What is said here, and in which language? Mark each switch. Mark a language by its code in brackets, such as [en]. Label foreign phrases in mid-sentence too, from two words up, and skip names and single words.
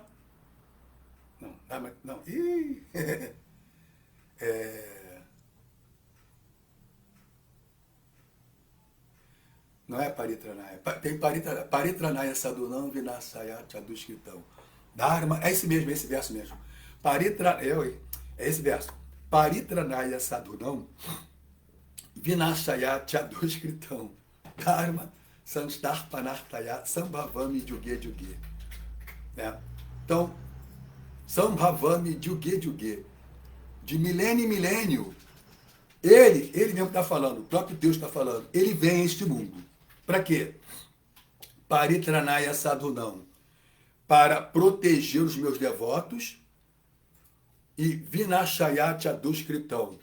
[pt] Não, Dharma. Não. Ih. Não é Paritranaya. [sa] Tem Paritranaya Sadhunam Vinasaya Chadushkritam. Dharma. [pt] É esse verso mesmo. É esse verso. [sa] Paritranaya Sadhunam Vinasaya Chadushkritam. Dharma Sanstarpanartaya Sambhavami Juge Juge. [pt] Né? Então, [sa] Sambhavami Juge Juge. [pt] De milênio em milênio, ele mesmo está falando, o próprio Deus está falando, ele vem a este mundo. Para quê? [sa] Paritranaya Sadhunam. [pt] Para proteger os meus devotos, e [sa] Vinashaya Chadushkritam.